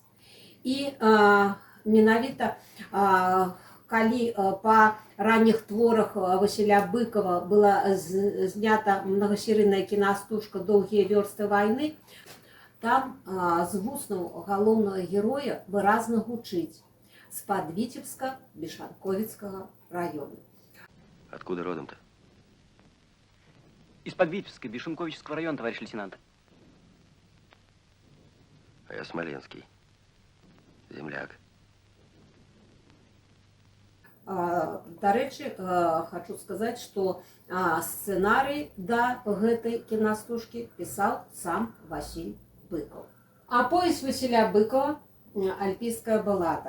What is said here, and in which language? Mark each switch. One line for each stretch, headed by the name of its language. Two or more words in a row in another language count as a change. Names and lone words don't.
Belarusian: І менавіта калі па ранніх творах Васіля Быкова была знята многасерыйная кінастужка «Доўгія вёрсты вайны», там з вуснаў галоўнага героя выразна гучыць з-пад
Russian: Витебска-Вишанковицкого района. Откуда родом-то? Из-под Витебска, Вишенковического района, товарищ лейтенант. А я Смоленский. Земляк.
Belarusian: Дарэчы, хочу сказаць, што сцэнарый да гэтай кінастужкі пісаў сам Васіль Быкаў. Аповесць Васіля Быкова «Альпійская балада».